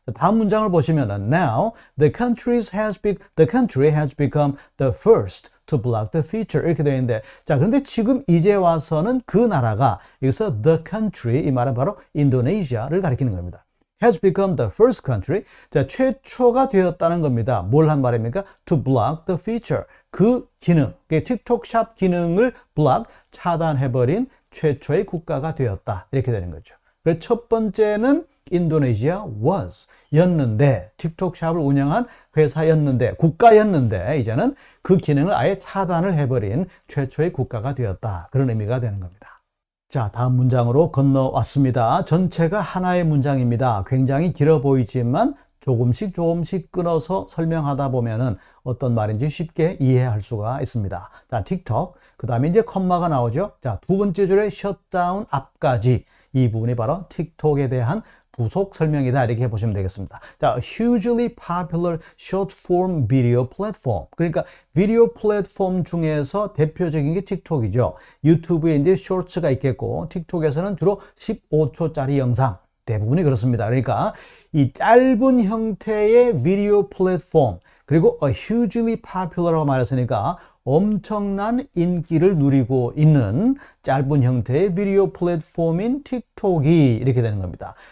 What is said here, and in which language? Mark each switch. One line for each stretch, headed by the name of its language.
Korean: 다음 문장을 보시면
English: Now the country has become the first to block the feature
Korean: 이렇게 되어 있는데, 자, 그런데 지금 이제 와서는 그 나라가, 여기서 the country, 이 말은 바로 인도네시아를 가리키는 겁니다.
English: has become the first country,
Korean: 자, 최초가 되었다는 겁니다. 뭘 한 말입니까?
English: to block the feature,
Korean: 그 기능, 틱톡 샵 기능을 block, 차단해버린 최초의 국가가 되었다 이렇게 되는 거죠. 그래서 첫 번째는 인도네시아 was 였는데, 틱톡 샵을 운영한 회사였는데, 국가였는데 이제는 그 기능을 아예 차단을 해버린 최초의 국가가 되었다 그런 의미가 되는 겁니다. 자, 다음 문장으로 건너왔습니다. 전체가 하나의 문장입니다. 굉장히 길어 보이지만 조금씩 끊어서 설명하다 보면은 어떤 말인지 쉽게 이해할 수가 있습니다. 자, 틱톡, 그 다음에 이제 컴마가 나오죠. 자, 두 번째 줄에 셧다운 앞까지, 이 부분이 바로 틱톡에 대한 부속 설명이다 이렇게 보시면 되겠습니다. 자,
English: hugely popular short form video platform.
Korean: 그러니까 비디오 플랫폼 중에서 대표적인 게 틱톡이죠. 유튜브에 이제 쇼츠가 있겠고 틱톡에서는 주로 15초짜리 영상, 대부분이 그렇습니다. 그러니까 이 짧은 형태의 비디오 플랫폼, 그리고
English: a hugely popular
Korean: 라고 말했으니까 엄청난 인기를 누리고 있는 짧은 형태의 비디오 플랫폼인 틱톡이 이렇게 되는 겁니다.